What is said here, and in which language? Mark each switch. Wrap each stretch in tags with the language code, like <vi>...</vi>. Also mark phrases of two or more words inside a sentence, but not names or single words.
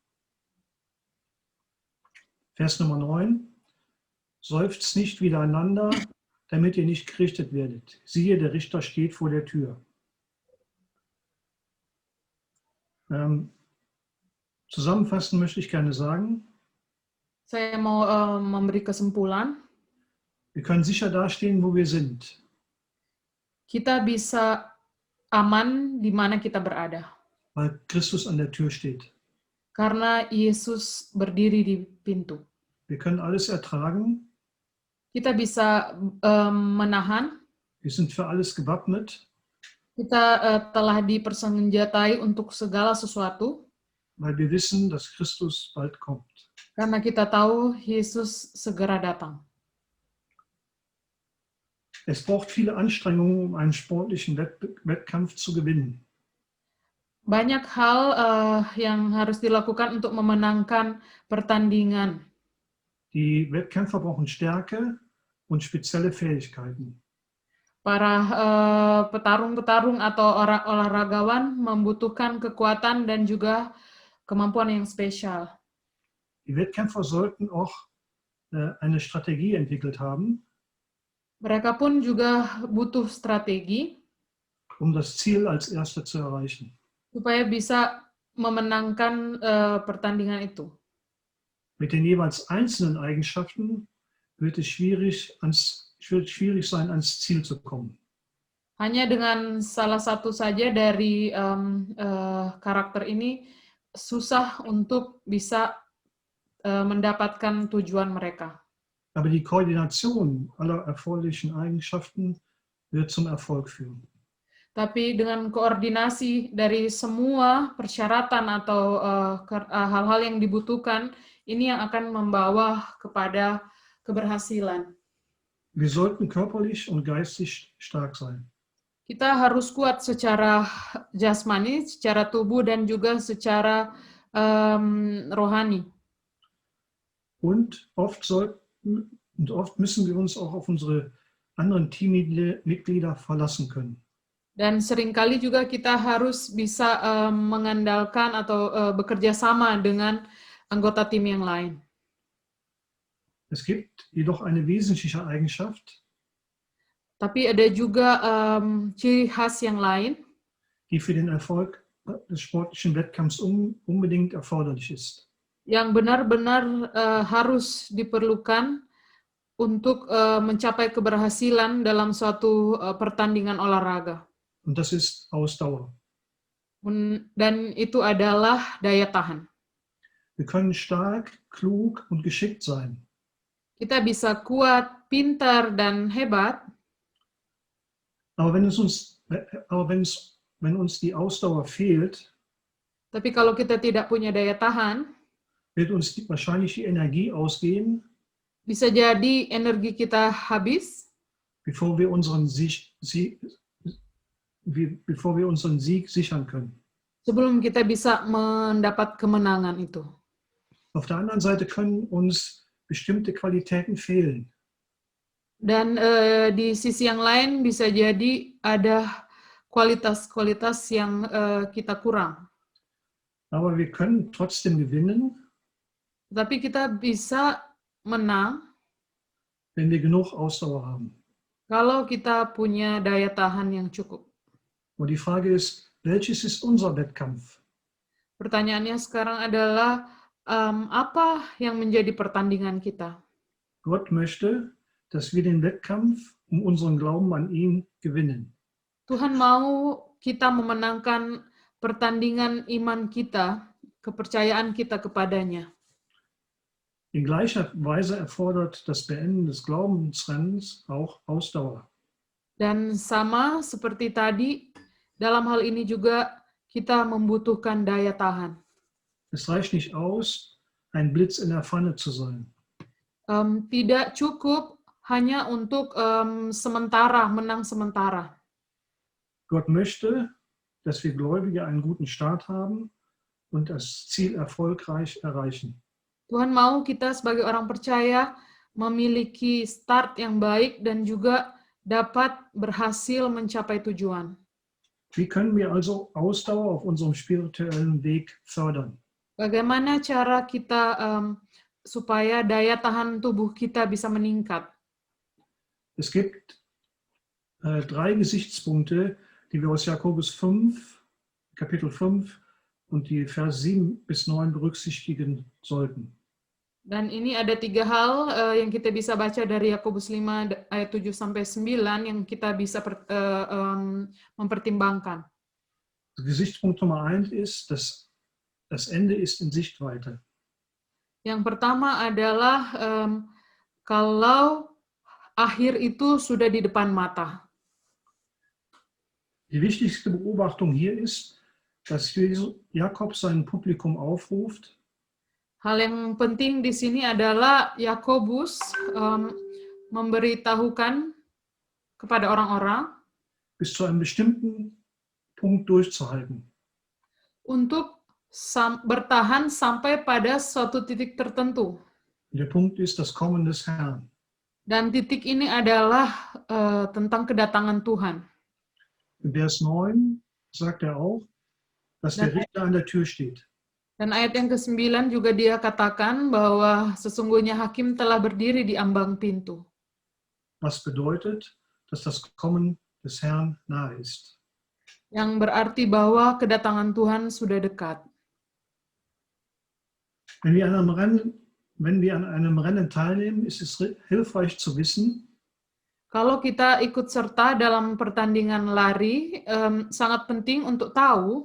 <de>Vers Nummer 9. Seufzt nicht widereinander, damit ihr nicht gerichtet werdet. Siehe, der Richter steht vor der Tür. Zusammenfassend möchte ich gerne sagen,</de> <id>Saya mau memberi kesimpulan.</id> <de>Wir können sicher dastehen, wo wir sind.</de> <id>Kita bisa aman di mana kita berada.</id> <de>Weil Christus an der Tür steht.</de> <id>Karena Yesus berdiri di pintu.</id> <de>Wir können alles ertragen.</de> <id>Kita bisa menahan.</id> <de>Wir sind für alles gewappnet.</de> <id>Kita telah dipersenjatai untuk segala sesuatu.</id> <de>Weil wir wissen, dass Christus bald kommt.</de> <id>Karena kita tahu Yesus segera datang.</id> <de>Es braucht viele Anstrengungen, um einen sportlichen Wettkampf zu gewinnen.</de> <id>Banyak hal yang harus dilakukan untuk memenangkan pertandingan.</id> <de>Die Wettkämpfer brauchen Stärke und spezielle Fähigkeiten.</de> <id>Para petarung-petarung atau olahragawan membutuhkan kekuatan dan juga kemampuan yang spesial.</id> <de>Die Wettkämpfer sollten auch eine Strategie entwickelt haben,</de> <id>Mereka pun juga butuh strategi</id> <de>um das Ziel als Erster zu erreichen.</de> <id>supaya bisa memenangkan pertandingan itu.</id> <de>Mit den jeweils einzelnen Eigenschaften wird es schwierig sein, ans Ziel zu kommen.</de> <id>Hanya dengan salah satu saja dari karakter ini susah untuk bisa mendapatkan tujuan mereka.</id> <de>Aber die Koordination aller erforderlichen Eigenschaften wird zum Erfolg führen.</de> <id>Tapi dengan koordinasi dari semua persyaratan atau hal-hal yang dibutuhkan, ini yang akan membawa kepada keberhasilan.</id> <de>Wir sollten körperlich und geistig stark sein.</de> <id>Kita harus kuat secara jasmani, secara tubuh, dan juga secara rohani.</id> <de>Und oft müssen wir uns auch auf unsere anderen Teammitglieder verlassen können.</de> <id>Dan seringkali juga kita harus bisa mengandalkan atau bekerja sama dengan anggota tim yang lain.</id> <de>Es gibt jedoch eine wesentliche Eigenschaft,</de> <id>Tapi ada juga ciri khas yang lain</id> <de>die für den Erfolg des sportlichen Wettkampfs unbedingt erforderlich ist.</de> <id>yang benar-benar harus diperlukan untuk mencapai keberhasilan dalam suatu pertandingan olahraga.</id> <de>Und das ist Ausdauer.</de> <id>Dan itu adalah daya tahan.</id> <de>Wir können stark, klug und geschickt sein.</de> <id>Kita bisa kuat, pintar, dan hebat,</id> <de>Aber wenn uns die Ausdauer fehlt,</de> <id>tapi kalau kita tidak punya daya tahan,</id> <de>wird uns wahrscheinlich die Energie ausgehen,</de> <id>bisa jadi energi kita habis</id> <de>bevor wir unseren Sieg sichern können.</de> <id>sebelum kita bisa mendapat kemenangan itu.</id> <de>Auf der anderen Seite können uns bestimmte Qualitäten fehlen.</de> <id>Dan di sisi yang lain bisa jadi ada kualitas-kualitas yang kita kurang.</id> <de>Aber wir können trotzdem gewinnen,</de> <id>Tapi kita bisa menang</id> <de>wenn wir genug Ausdauer haben.</de> <id>kalau kita punya daya tahan yang cukup.</id> <de>Und die Frage ist, welches ist unser Wettkampf?</de> <id>Pertanyaannya sekarang adalah apa yang menjadi pertandingan kita?</id> <de>Gott möchte, dass wir den Wettkampf um unseren Glauben an ihn gewinnen.</de> <id>Tuhan mau kita memenangkan pertandingan iman kita, kepercayaan kita kepadanya.</id> <de>In gleicher Weise erfordert das Beenden des Glaubensrennens auch Ausdauer.</de> <id>Dan sama seperti tadi, dalam hal ini juga kita membutuhkan daya tahan.</id> <de>Es reicht nicht aus, ein Blitz in der Pfanne zu sein.</de> <id>Tidak cukup hanya untuk sementara, menang sementara.</id> <de>Gott möchte, dass wir Gläubige einen guten Start haben und das Ziel erfolgreich erreichen.</de> <id>Tuhan mau kita sebagai orang percaya memiliki start yang baik dan juga dapat berhasil mencapai tujuan.</id> <de>Wie können wir also Ausdauer auf unserem spirituellen Weg fördern?</de> <id>Bagaimana cara kita supaya daya tahan tubuh kita bisa meningkat?</id> <de>Es gibt 3 Gesichtspunkte, die wir aus Jakobus 5, Kapitel 5 und die Vers 7 bis 9 berücksichtigen sollten.</de> <id>Dan ini ada 3 hal yang kita bisa baca dari Yakobus 5 ayat 7 sampai 9 yang kita bisa mempertimbangkan.</id> <de>Gesichtspunkt Nummer 1 ist, dass das Ende ist in Sichtweite.</de> <id>Yang pertama adalah kalau akhir itu sudah di depan mata.</id> <de>Die wichtigste Beobachtung hier ist, dass Jakob sein Publikum aufruft,</de> <id>Hal yang penting di sini adalah Yakobus memberitahukan kepada orang-orang</id> <de>bis zu einem bestimmten Punkt durchzuhalten.</de> <id>untuk bertahan sampai pada suatu titik tertentu.</id> <de>Der Punkt ist das Kommen des Herrn.</de> <id>Dan titik ini adalah tentang kedatangan Tuhan.</id> <de>In Vers 9 sagt er auch, dass der Richter an der Tür steht.</de> <id>Dan ayat yang ke-9 juga dia katakan bahwa sesungguhnya hakim telah berdiri di ambang pintu.</id> <de>Was bedeutet, dass das Kommen des Herrn nahe ist.</de> <id>Yang berarti bahwa kedatangan Tuhan sudah dekat.</id> <de>Wenn wir an einem Rennen teilnehmen, ist es hilfreich zu wissen,</de> <id>Kalau kita ikut serta dalam pertandingan lari, sangat penting untuk tahu</id>